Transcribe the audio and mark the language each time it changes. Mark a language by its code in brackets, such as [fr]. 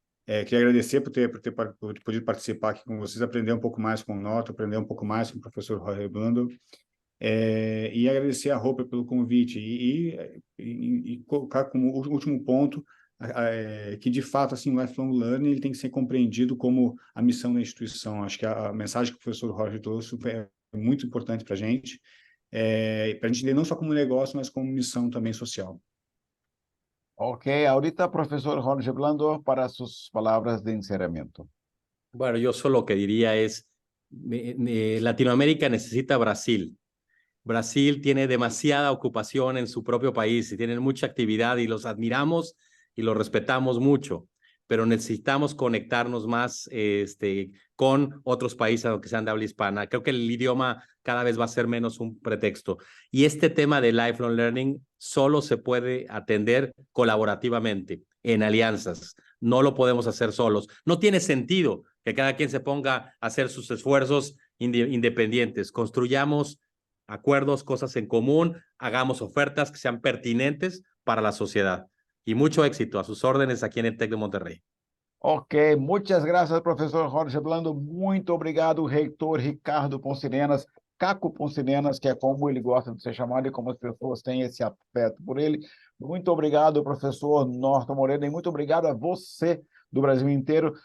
[pt] Queria agradecer por ter podido participar aqui com vocês, aprender um pouco mais com o Norton, aprender um pouco mais com o professor Jorge Blando, e agradecer a Hopper pelo convite e colocar como último ponto que, de fato, assim, o Lifelong Learning ele tem que ser compreendido como a missão da instituição. Acho que a mensagem que o professor Jorge trouxe é muito importante para a gente entender não só como negócio, mas como missão também social. [es] Ok, ahorita profesor Jorge Blando para sus palabras de encerramiento. Bueno, yo solo lo que diría es, Latinoamérica necesita Brasil. Brasil tiene demasiada ocupación en su propio país y tienen mucha actividad y los admiramos y los respetamos mucho, pero necesitamos conectarnos más con otros países, aunque sean de habla hispana. Creo que el idioma cada vez va a ser menos un pretexto. Y este tema de lifelong learning solo se puede atender colaborativamente, en alianzas. No lo podemos hacer solos. No tiene sentido que cada quien se ponga a hacer sus esfuerzos independientes. Construyamos acuerdos, cosas en común, hagamos ofertas que sean pertinentes para la sociedad. Y mucho éxito. A sus órdenes aquí en el TEC de Monterrey. [pt] Ok, muitas graças, professor Jorge Blando. Muito obrigado, reitor Ricardo Ponsirenas, Caco Ponsirenas, que é como ele gosta de ser chamado e como as pessoas têm esse afeto por ele. Muito obrigado, professor Norton Moreno, e muito obrigado a você do Brasil inteiro.